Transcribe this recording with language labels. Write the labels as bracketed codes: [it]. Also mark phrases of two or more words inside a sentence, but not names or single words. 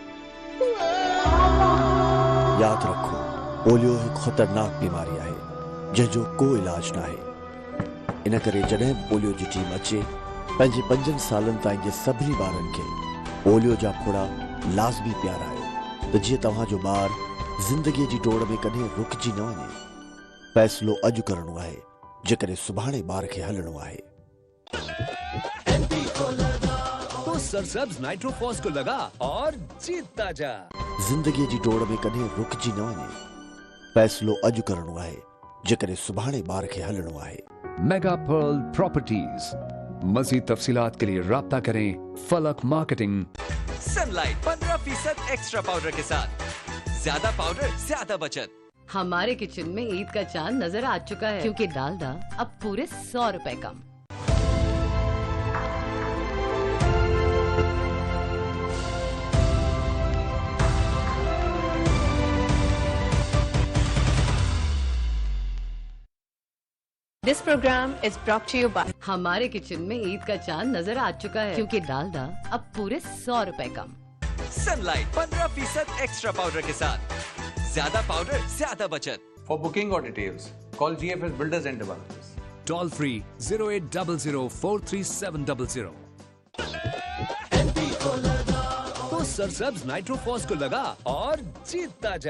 [sd] यादि रखो पोलियो हिकु ख़तरनाक बीमारी आहे जंहिंजो को इलाज न आहे इन करे जॾहिं पोलियो जी टीम अचे पंहिंजे 5 सालनि ताईं जे सभिनी ॿारनि खे पोलियो जा फुड़ा लाज़मी पियारायो त जीअं तव्हांजो ॿार ज़िंदगीअ जी डोड़ में कॾहिं रुकिजी न वञे फ़ैसिलो अॼु करणो आहे जेकॾहिं सुभाणे ॿार खे हलणो आहे। [ur] تو سرسبز نائٹروفاس کو لگا اور جیتتا جا. [sd] ज़िंदगीअ जी डोड़ में कॾहिं रुकिजी न वञे। फ़ैसिलो अॼु करणो आहे जेकॾहिं सुभाणे ॿार खे हलणो आहे। [ur] मेगा पर्ल प्रॉपर्टीज। مزید تفصیلات کے لیے رابطہ کریں فلک مارکیٹنگ. सनलाइट 15% [en] extra powder [ur] کے ساتھ، زیادہ پاؤڈر زیادہ بچت. ہمارے کچن میں عید کا چاند نظر آ چکا ہے کیونکہ ڈالڈا اب پورے 100 روپے کم. [en] This program is brought to you by [ur] ہمارے کچن میں عید کا چاند نظر آ چکا ہے کیونکہ ڈالڈا اب پورے 100 روپے کم. सनलाइट 15% [en] extra powder [ur] کے ساتھ، زیادہ پاؤڈر زیادہ بچت. [en] For booking or details, call GFS Builders and Developers. Toll free 0800433700. [ur] تو سرسبز نائٹروفاس کو لگا اور جیتتا جا.